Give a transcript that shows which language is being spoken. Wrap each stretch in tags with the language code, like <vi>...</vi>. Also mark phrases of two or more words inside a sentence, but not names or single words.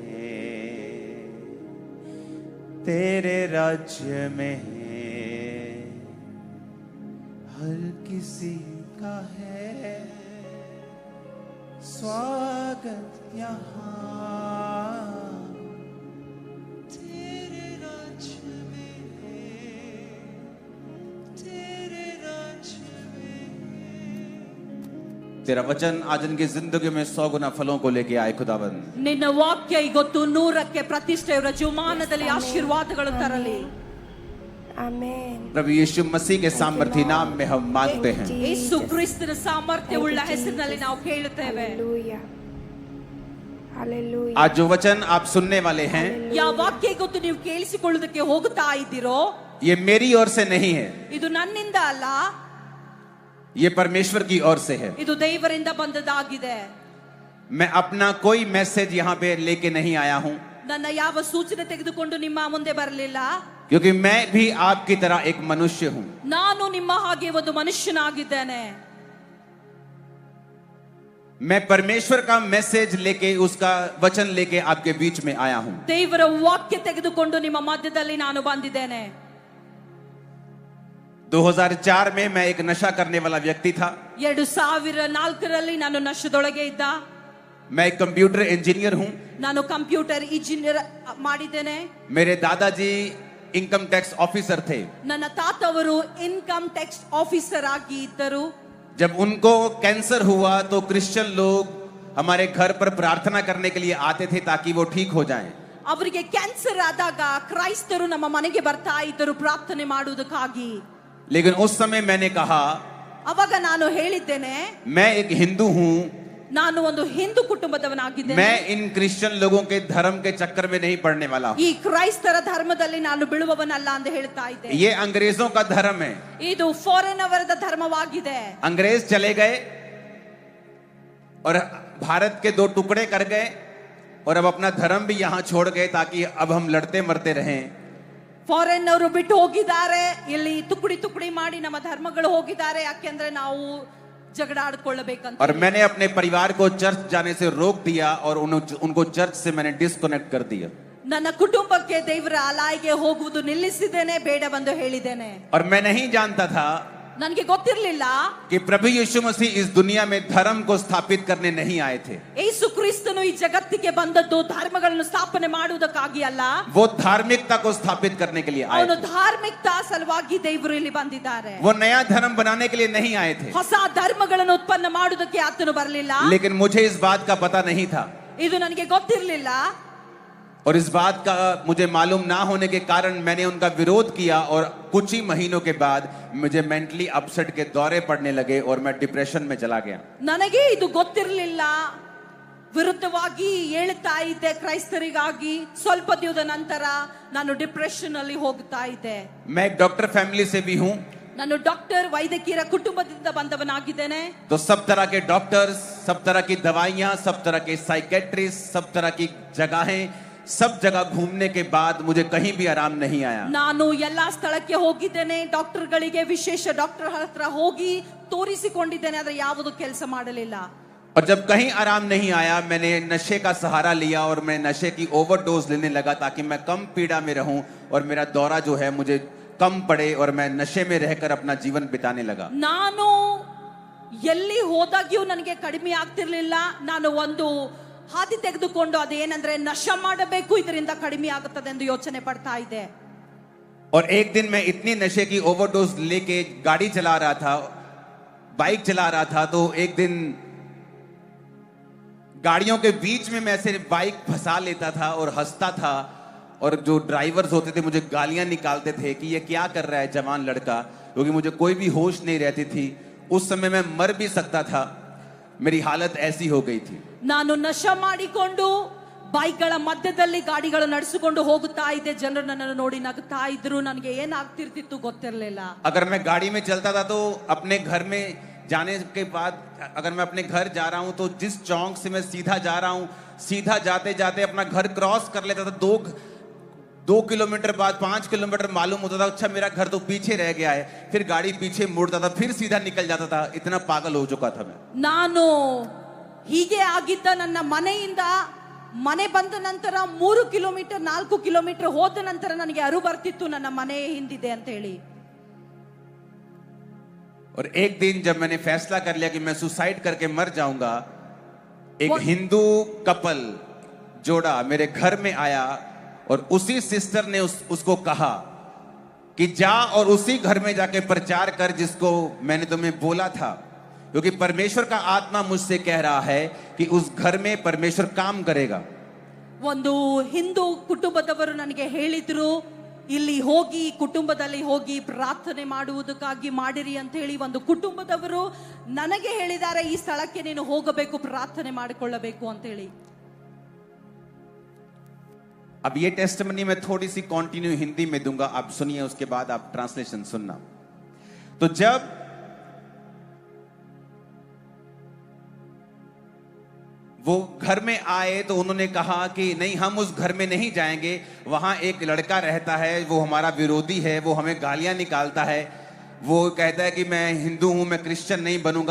<hi>तेरे राज्य में हर किसी का है स्वागत यहाँ तेरे राज्य में, तेरे राज्य में. तेरा वचन आज इनकी जिंदगी में 100 गुना फलों को लेके आए खुदाबंद.</hi> <kn>ನಿನ್ನ ವಾಕ್ಯ ಇವತ್ತು 100ಕ್ಕೆ ಪ್ರತಿಷ್ಠೆಯವರ ಜೀವಮಾನದಲ್ಲಿ ಆಶೀರ್ವಾದಗಳು ತರಲಿ. ಆಮೆನ್.</kn> <hi>प्रभु यीशु मसीह के सामर्थी नाम में हम मांगते हैं.</hi> <kn>ಯೇಸು ಕ್ರಿಸ್ತನ ಸಾಮರ್ಥ್ಯವುಳ್ಳ ಹೆಸರಿನಲ್ಲಿ ನಾವು ಕೇಳುತ್ತೇವೆ.</kn> <hi>हालेलुया, हालेलुया. आज जो वचन आप सुनने वाले हैं,</hi> <kn>ಯಾವ ವಾಕ್ಯ ಇವತ್ತು ನೀವು ಕೇಳಿಸಿಕೊಳ್ಳುವುದಕ್ಕೆ ಹೋಗುತ್ತಾ ಇದ್ದೀರೋ,</kn> <hi>ये मेरी ओर से नहीं है,</hi> <kn>ಇದು ನನ್ನಿಂದ ಅಲ್ಲ,</kn> <hi>ये परमेश्वर की ओर से है.</hi> <kn>ಇದು ದೇವರಿಂದ ಬಂದದಾಗಿದೆ.</kn> <hi>मैं अपना कोई मैसेज यहाँ पे लेके नहीं आया हूँ,</hi> <kn>ನನ್ನ ಯಾವ ಸೂಚನೆ ತೆಗೆದುಕೊಂಡು ನಿಮ್ಮ ಮುಂದೆ ಬರಲಿಲ್ಲ,</kn> <hi>क्योंकि मैं भी आपकी तरह एक मनुष्य हूँ.</hi> <kn>ನಾನು ನಿಮ್ಮ ಹಾಗೆ ಒಂದು ಮನುಷ್ಯನಾಗಿದ್ದೇನೆ.</kn> <hi>मैं परमेश्वर का मैसेज लेके, उसका वचन लेके आपके बीच में आया हूँ.</hi> <kn>ದೇವರ ವಾಕ್ಯ ತೆಗೆದುಕೊಂಡು ನಿಮ್ಮ ಮಧ್ಯದಲ್ಲಿ ನಾನು ಬಂದಿದ್ದೇನೆ.</kn> <hi>2004 में मैं एक नशा करने वाला व्यक्ति था.</hi> <kn>2004ರಲ್ಲಿ ನಾನು ನಶೆದೊಳಗೆ ಇದ್ದ.</kn> <hi>मैं एक</hi> <en>computer engineer</en> <hi>हूँ.</hi> <kn>ನಾನು</kn> <en>computer engineer</en> <kn>ಮಾಡಿದ್ದೇನೆ.</kn> <hi>मेरे दादाजी</hi> <en>income tax officer</en> <hi>थे.</hi> <kn>ನನ್ನ ತಾತವರು</kn> <en>income tax officer</en> <kn>ಆಗಿ ಇದ್ದರು.</kn> <hi>जब उनको कैंसर हुआ तो क्रिश्चियन लोग हमारे घर पर प्रार्थना करने के लिए आते थे ताकि वो ठीक हो जाएं.</hi> <kn>ಅವರಿಗೆ ಕ್ಯಾನ್ಸರ್ ಆದಾಗ ಕ್ರೈಸ್ತರು ನಮ್ಮ ಮನೆಗೆ ಬರ್ತಾ ಇದ್ದರು ಪ್ರಾರ್ಥನೆ ಮಾಡುವುದಕ್ಕಾಗಿ.</kn> <hi>लेकिन उस समय मैंने कहा,</hi> <kn>ಅವಾಗ ನಾನು ಹೇಳಿದ್ದೇನೆ,</kn> <hi>मैं एक हिंदू हूँ,</hi> <kn>ನಾನು ಒಂದು ಹಿಂದೂ ಕುಟುಂಬದವನಾಗಿದ್ದೇನೆ.</kn> <hi>मैं इन क्रिश्चियन लोगों के धर्म के चक्कर में नहीं पड़ने वाला हूँ.</hi> <kn>ಈ ಕ್ರೈಸ್ತರ ಧರ್ಮದಲ್ಲಿ ನಾನು ಬೀಳುವವನಲ್ಲ ಅಂತ ಹೇಳ್ತಾ ಇದ್ದೆ.</kn> <hi>ये अंग्रेजों का धर्म है.</hi> <kn>ಇದು ಫಾರಿನ್ ಅವರದ ಧರ್ಮವಾಗಿದೆ.</kn> <hi>अंग्रेज चले गए और भारत के 2 टुकड़े कर गए और अब अपना धर्म भी यहाँ छोड़ गए ताकि अब हम लड़ते मरते रहें.</hi> <kn>ಫಾರಿನ್ ಅವರು ಬಿಟ್ಟು ಹೋಗಿದ್ದಾರೆ, ಇಲ್ಲಿ ತುಕಡಿ ತುಕಡಿ ಮಾಡಿ ನಮ್ಮ ಧರ್ಮಗಳು ಹೋಗಿದ್ದಾರೆ, ಯಾಕೆಂದ್ರೆ ನಾವು झगड़ा आड़ಕೊಳ್ಳಬೇಕಂತ.</kn> <hi>और मैंने अपने परिवार को चर्च जाने से रोक दिया और उनको चर्च से मैंने डिस्कनेक्ट कर दिया.</hi> <kn>ನನ್ನ ಕುಟುಂಬಕ್ಕೆ ದೇವರ ಆಲಯಕ್ಕೆ ಹೋಗುವುದು ನಿಲ್ಲಿಸಿದ್ದೇನೆ, ಬೇಡವೆಂದು ಹೇಳಿದ್ದೇನೆ.</kn> <hi>और मैं नहीं जानता था</hi> <kn>ನನಗೆ ಗೊತ್ತಿರಲಿಲ್ಲ</kn> <hi>कि प्रभु यीशु मसीह इस दुनिया में धर्म को स्थापित करने नहीं आए थे.</hi> <kn>ಯೇಸು ಕ್ರಿಸ್ತನು ಈ ಜಗತ್ತಿಗೆ ಬಂದದ್ದು ಧರ್ಮಗಳನ್ನು ಸ್ಥಾಪನೆ ಮಾಡುವುದಕ್ಕಾಗಿ ಅಲ್ಲ,</kn> <hi>वो धार्मिकता को स्थापित करने के लिए आए</hi> <kn>ಅವನು</kn> <hi>थे.</hi> <kn>ಧಾರ್ಮಿಕತಾ ಸಲುವಾಗಿ ದೇವರು ಇಲ್ಲಿ ಬಂದಿದ್ದಾರೆ.</kn> <hi>वो नया धर्म बनाने के लिए नहीं आए थे.</hi> <kn>ಹೊಸ ಧರ್ಮಗಳನ್ನು ಉತ್ಪನ್ನ ಮಾಡುವುದಕ್ಕೆ ಆತನು ಬರಲಿಲ್ಲ.</kn> <hi>लेकिन मुझे इस बात का पता नहीं था,</hi> <kn>ಇದು ನನಗೆ ಗೊತ್ತಿರಲಿಲ್ಲ.</kn> <hi>और इस बात का मुझे मालूम ना होने के कारण मैंने उनका विरोध किया और कुछ ही महीनों के बाद मुझे</hi> <en>mentally upset</en> <hi>के दौरे पड़ने लगे और मैं डिप्रेशन में चला गया.</hi> <kn>ನನಗೆ ಇದು ಗೊತ್ತಿರಲಿಲ್ಲ, ವಿರುದ್ಧವಾಗಿ ಹೇಳ್ತಾ ಇದ್ದೆ ಕ್ರೈಸ್ತರಿಗಾಗಿ. ಸ್ವಲ್ಪ ದಿನದ ನಂತರ ನಾನು ಡಿಪ್ರೆಷನ್ ಅಲ್ಲಿ ಹೋಗ್ತಾ ಇದ್ದೆ.</kn> <hi>मैं एक</hi> <en>doctor family</en> <hi>से भी हूँ,</hi> <kn>ನಾನು ಡಾಕ್ಟರ್ ವೈದ್ಯಕೀಯ ಕುಟುಂಬದಿಂದ ಬಂದವನಾಗಿದ್ದೇನೆ.</kn> <hi>तो सब तरह के डॉक्टर्स, सब तरह की दवाइयाँ, सब तरह के साइकेट्रिस्ट, सब तरह की जगहें, सब जगह घूमने के बाद मुझे कहीं भी आराम नहीं आया.</hi> <kn>ನಾನು ಎಲ್ಲಾ ಸ್ಥಳಕ್ಕೆ ಹೋಗಿದ್ದೇನೆ, ಡಾಕ್ಟರ್ಗಳಿಗೆ ವಿಶೇಷ ಡಾಕ್ಟರ್ ಹತ್ರ ಹೋಗಿ ತೋರಿಸಿಕೊಂಡಿದ್ದೇನೆ, ಆದ್ರೆ ಯಾವುದು ಕೆಲಸ ಮಾಡಲಿಲ್ಲ.</kn> <hi>और जब कहीं आराम नहीं आया मैंने नशे का सहारा लिया और मैं नशे की ओवरडोज लेने लगा ताकि मैं कम पीड़ा में रहूं और मेरा दौरा जो है मुझे कम पड़े और मैं नशे में रहकर अपना जीवन बिताने लगा.</hi> <kn>ನಾನು ಎಲ್ಲಿ ಹೋದಾಗ್ಯೂ ನನಗೆ ಕಡಿಮೆ ಆಗ್ತಿರ್ಲಿಲ್ಲ. ನಾನು ಒಂದು ಹಾದಿ ತೆಗೆದುಕೊಂಡು ಅದೇನಂದ್ರೆ ನಶೆ ಮಾಡಬೇಕು, ಇದರಿಂದ ಕಡಿಮೆ ಆಗುತ್ತದೆ ಎಂದು ಯೋಚನೆ ಪಡ್ತಾ ಇದ್ದೆ.</kn> <hi>और एक दिन मैं इतनी नशे की ओवरडोज लेके गाड़ी चला रहा था, बाइक चला रहा था, तो एक दिन गाड़ियों के बीच में मैं ऐसे बाइक फंसा लेता था और हंसता था और जो ड्राइवर्स होते थे मुझे गालियां निकालते थे कि ये क्या कर रहा है जवान लड़का, क्योंकि मुझे कोई भी होश नहीं रहती थी. उस समय मैं मर भी सकता था, मेरी हालत ऐसी हो गई थी.</hi> <kn>ನಾನು ನಶೆ ಮಾಡಿಕೊಂಡು ಬೈಕ್ಗಳ ಮಧ್ಯದಲ್ಲಿ ಗಾಡಿಗಳು ನಡೆಸಿಕೊಂಡು ಹೋಗುತ್ತಾ ಇದೆ, ಜನರು ನನ್ನನ್ನು ನೋಡಿ ನಗ್ತಾ ಇದ್ರು, ನನಗೆ ಏನಾಗ್ತಿರ್ತಿತ್ತು ಗೊತ್ತಿರಲಿಲ್ಲ.</kn> <hi>अगर मैं गाड़ी में चलता था तो अपने घर में जाने के बाद अगर मैं अपने घर जा रहा हूं तो जिस चौक से मैं सीधा जा रहा हूं, सीधा जाते जाते अपना घर क्रॉस कर लेता था. 2 किलोमीटर बाद 5 किलोमीटर मालूम होता था, अच्छा मेरा घर तो पीछे रह गया है. फिर गाड़ी पीछे मुड़ता था, फिर सीधा निकल जाता था. इतना पागल हो चुका था मैं.</hi> <kn>ನಾನು ಹೀಗೆ ಆಗಿದ್ದ ನನ್ನ ಮನೆಯಿಂದ ಮನೆ ಬಂದ ನಂತರ 3 ಕಿಲೋಮೀಟರ್ 4 ಕಿಲೋಮೀಟರ್ ಹೋದ ನಂತರ ನನಗೆ ಅರು ಬರ್ತಿತ್ತು ನನ್ನ ಮನೆ ಹಿಂದಿದೆ ಅಂತ ಹೇಳಿ.</kn> <hi>और एक दिन जब मैंने फैसला कर लिया कि मैं सुसाइड करके मर जाऊंगा, एक हिंदू कपल जोड़ा मेरे घर में आया और उसी सिस्टर ने उसको कहा कि जा और उसी घर में जाके प्रचार कर जिसको मैंने तुम्हें बोला था, क्योंकि परमेश्वर का आत्मा मुझसे कह रहा है कि उस घर में परमेश्वर काम करेगा.</hi> <kn>ಒಂದು ಹಿಂದೂ ಕುಟುಂಬದವರು ನನಗೆ ಹೇಳಿದ್ರು, ಇಲ್ಲಿ ಹೋಗಿ ಕುಟುಂಬದಲ್ಲಿ ಹೋಗಿ ಪ್ರಾರ್ಥನೆ ಮಾಡುವುದಕ್ಕಾಗಿ ಮಾಡಿರಿ ಅಂತ ಹೇಳಿ ಒಂದು ಕುಟುಂಬದವರು ನನಗೆ ಹೇಳಿದ್ದಾರೆ, ಈ ಸ್ಥಳಕ್ಕೆ ನೀನು ಹೋಗಬೇಕು, ಪ್ರಾರ್ಥನೆ ಮಾಡಿಕೊಳ್ಳಬೇಕು ಅಂತ ಹೇಳಿ.</kn> <hi>अब ये टेस्टिमनी मैं थोड़ी सी कंटिन्यू हिंदी में दूंगा, आप सुनिए, उसके बाद आप ट्रांसलेशन सुनना. तो जब वो घर में आए तो उन्होंने कहा कि नहीं, हम उस घर में नहीं जाएंगे, वहां एक लड़का रहता है, वो हमारा विरोधी है, वो हमें गालियां निकालता है, वो कहता है कि मैं हिंदू हूं, मैं क्रिश्चियन नहीं बनूंगा.</hi>